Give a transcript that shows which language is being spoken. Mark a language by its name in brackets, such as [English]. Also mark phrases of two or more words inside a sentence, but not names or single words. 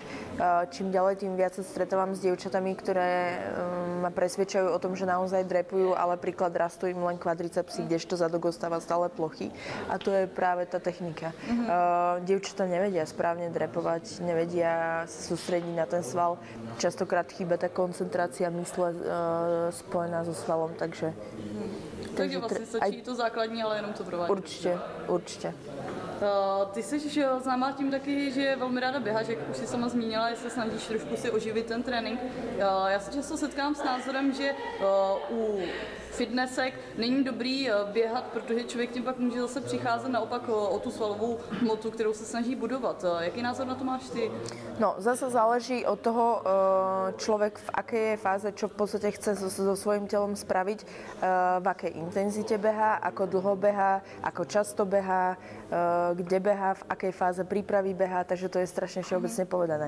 [Slovak] Čím ďalej, tým viac sa stretávam s dievčatami, ktoré ma presvedčajú o tom, že naozaj drepujú, ale príklad rastú im len kvadricepsy, kdežto zadok ostáva stále plochý. A to je práve tá technika. Dievčatá nevedia správne drepovať, nevedia sa sústrediť na ten sval. Častokrát chýba tá koncentrácia mysle spojená so svalom, takže... [Czech] Takže vlastně stačí to základní, ale jenom to provádět. Určitě. Ty jsi známá tím taky, že velmi ráda běháš, jak už jsi sama zmínila, že se snažíš trošku si oživit ten trénink. Já se často setkám s názorem, že u fitnessek není dobrý běhat, protože člověk tím pak může zase přicházet naopak o tu svalovou hmotu, kterou se snaží budovat. Jaký názor na to máš ty? No, [Slovak] zase záleží od toho človek, v akej je fáze, čo v podstate chce so svojím telom spraviť, v akej intenzite behá, ako dlho behá, ako často behá, kde behá, v akej fáze prípravy behá, takže to je strašne všeobecne povedané.